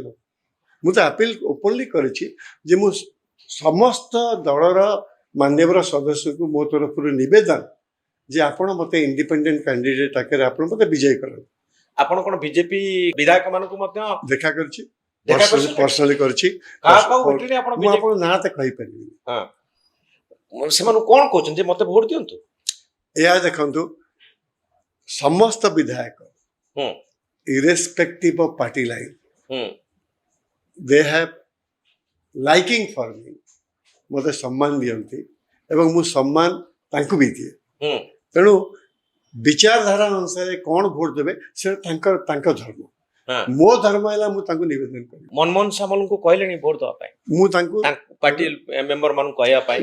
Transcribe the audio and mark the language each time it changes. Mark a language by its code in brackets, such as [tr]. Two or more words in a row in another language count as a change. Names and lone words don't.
[or] ମୁଁ ତ [en] appeal openly [or] କରିଛି ଯେ ମୁଁ ସମସ୍ତ ଦଳର ମାନ୍ୟବର ସଦସ୍ୟଙ୍କୁ ମୋ ତରଫରୁ ନିବେଦନ ଯେ ଆପଣ ମତେ [en] independent candidate [or] ଆକାରରେ ଆପଣ ମତେ ବିଜୟୀ କରନ୍ତୁ। ଆପଣ କ'ଣ ବିଜେପି ବିଧାୟକ ମାନଙ୍କୁ ମଧ୍ୟ ଦେଖା କରିଛି, ଦେଖା କରିଛନ୍ତି? ପର୍ସନାଲି କରିଛି। କାହାକୁ ଭେଟିଲେ ଆପଣ? ମୁଁ ଆପଣଙ୍କ ନାଁ ତ କହିପାରିବିନି। ସେମାନଙ୍କୁ କ'ଣ କହୁଛନ୍ତି ଯେ ମତେ ଭୋଟ ଦିଅନ୍ତୁ? ଏହା ଦେଖନ୍ତୁ, ସମସ୍ତ ବିଧାୟକ [en] irrespective of party line, they have liking for me, [or] ମୋତେ ସମ୍ମାନ ଦିଅନ୍ତି ଏବଂ ମୁଁ ସମ୍ମାନ ତାଙ୍କୁ ବି ଦିଏ। ତେଣୁ ବିଚାରଧାରା ଅନୁସାରେ କ'ଣ ଭୋଟ ଦେବେ ସେଟା ତାଙ୍କ ଧର୍ମ। ମୋ ଧର୍ମ ହେଲା ମୁଁ ତାଙ୍କୁ ନିବେଦନ କରିବି। ମନମୋହନ ସାମଲଙ୍କୁ କହିଲେଣି ଭୋଟ ଦେବା ପାଇଁ? ମୁଁ ତାଙ୍କୁ [en] party member [or] ମାନଙ୍କୁ କହିବା ପାଇଁ?